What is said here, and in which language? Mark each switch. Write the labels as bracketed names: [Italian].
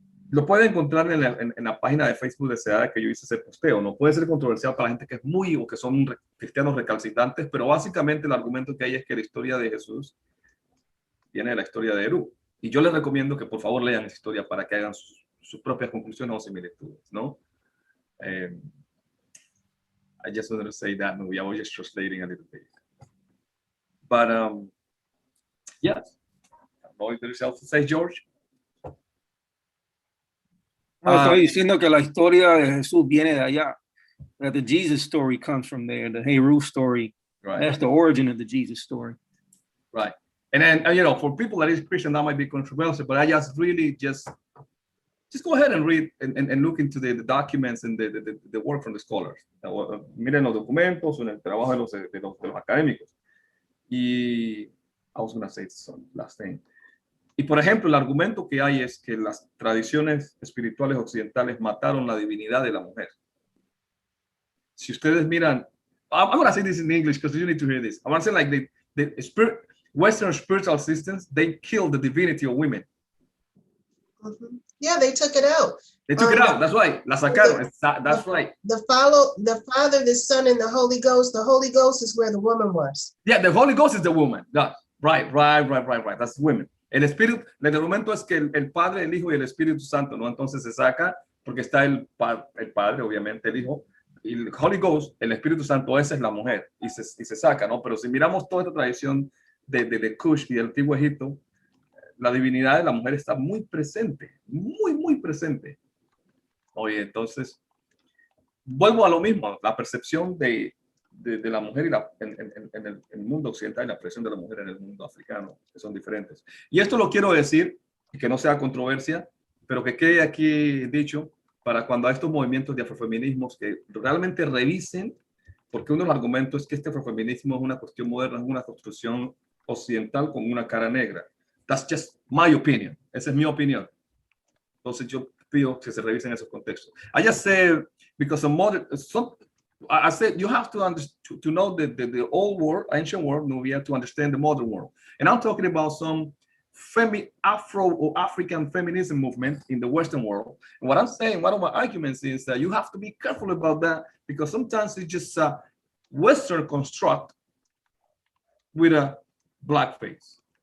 [Spanish] Lo pueden encontrar en la página de Facebook de SEADA que yo hice ese posteo. No puede ser controversial para la gente que es o que son cristianos recalcitrantes, pero básicamente el argumento que hay es que la historia de Jesús viene de la historia de Eru. Y yo les recomiendo que por favor lean esa historia para que hagan sus propias conclusiones o similitudes, ¿no? [English] I just wanted to say that, Nubia. I was just translating a little bit. But, yes. I don't know if there's else to say, George. [Spanish] Estoy diciendo que la historia de Jesús viene de allá. [English] That the Jesus story comes from there. The Heru story. Right. That's the origin of the Jesus story. Right. And then, for people that is Christian, that might be controversial, but I just really just go ahead and read and look into the documents and the work from the scholars. [Spanish] Miren los documentos, el trabajo de los académicos. [English] Y I was going to say some last thing. [Spanish] Y por ejemplo, el argumento que hay es que las tradiciones espirituales occidentales mataron la divinidad de la mujer. Si ustedes miran, [English] I'm going to say this in English because you need to hear this. I want to say like the Western spiritual systems, they killed the divinity of women. Mm-hmm. Yeah, they took it out. They took it out. That's right. [Spanish] La sacaron. [English] That's right. The Father, the Son, and the Holy Ghost. The Holy Ghost is where the woman was. Yeah, the Holy Ghost is the woman. Right. That's women. [Spanish] El espíritu, el argumento es que el Padre, el Hijo y el Espíritu Santo, ¿no? Entonces se saca porque está el Padre, obviamente, el Hijo, y el Holy Ghost, el Espíritu Santo, esa es la mujer, y se saca, ¿no? Pero si miramos toda esta tradición de Kush y del antiguo Egipto, la divinidad de la mujer está muy presente, muy presente. Oye, entonces, vuelvo a lo mismo, la percepción de la mujer en el mundo occidental y la presión de la mujer en el mundo africano, que son diferentes. Y esto lo quiero decir, que no sea controversia, pero que quede aquí dicho para cuando hay estos movimientos de afrofeminismos que realmente revisen, porque uno de los argumentos es que este afrofeminismo es una cuestión moderna, es una construcción occidental con una cara negra. [English] That's just my opinion. [Spanish] Esa es mi opinión. Entonces yo pido que se revisen esos contextos. [English] I just say, because I said you have to know the old world, ancient world, Nubia, to understand the modern world. And I'm talking about some Afro or African feminism movement in the Western world. And what I'm saying, one of my arguments is that you have to be careful about that, because sometimes it's just a Western construct with a black face.